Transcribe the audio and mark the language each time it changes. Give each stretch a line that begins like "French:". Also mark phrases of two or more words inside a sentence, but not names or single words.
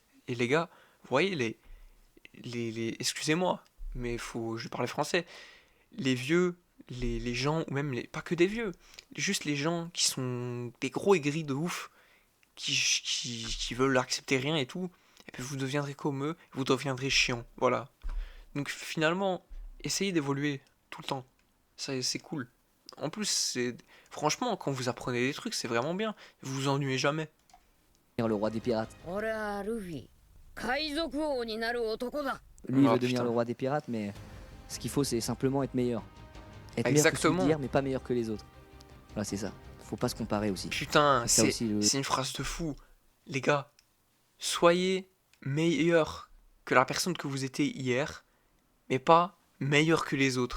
French: Et les gars, vous voyez, excusez-moi, mais je vais parler français, les vieux, les gens, ou même pas que des vieux, juste les gens qui sont des gros aigris de ouf, qui veulent accepter rien et tout, et puis vous deviendrez comme eux, vous deviendrez chiant. Voilà. Donc finalement, essayez d'évoluer tout le temps. Ça, c'est cool. En plus, franchement, quand vous apprenez des trucs, c'est vraiment bien. Vous vous ennuyez jamais. Le roi des pirates.
Japanese: 俺はルフィ海賊王になる男だ
French: Lui, il Oh veut devenir le putain. roi des pirates, mais ce qu'il faut, c'est simplement être meilleur. Être meilleur que celui Exactement. d'hier, mais pas meilleur que les autres. Voilà, c'est ça. Faut pas se comparer aussi. Putain, C'est ça aussi le. c'est une phrase de fou. Les gars, soyez meilleur que la personne que vous étiez hier, mais pas meilleur que les autres.